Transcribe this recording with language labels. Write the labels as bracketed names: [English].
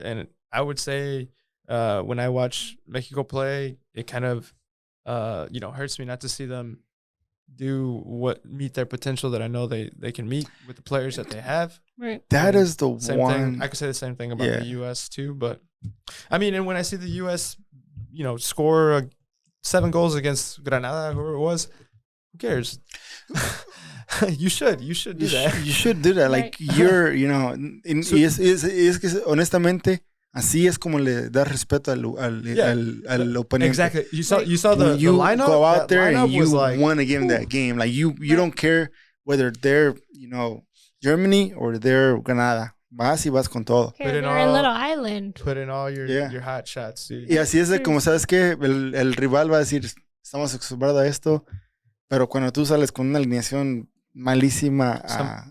[English] And I would say when I watch Mexico play, it kind of hurts me not to see them meet their potential that I know they can meet with the players that they have. Right. That is the same one thing. I could say the same thing about the US too, but I mean, and when I see the US, score 7 goals against Granada, whoever it was, who cares? You should do that. You should do that. Like, you're, [Spanish] y es que honestamente así es como le das respeto al oponente. [English] Exactly. You saw the lineup. Go out there and you like, want to game that game. Like, you don't care whether they're Germany or they're Granada. [Spanish] Vas y vas con todo. [English] They're a little island. Put in all your hot shots, dude. [Spanish] Y así es de como, ¿sabes qué? El rival va a decir, estamos acostumbrados a esto, pero cuando tú sales con una alineación malísima a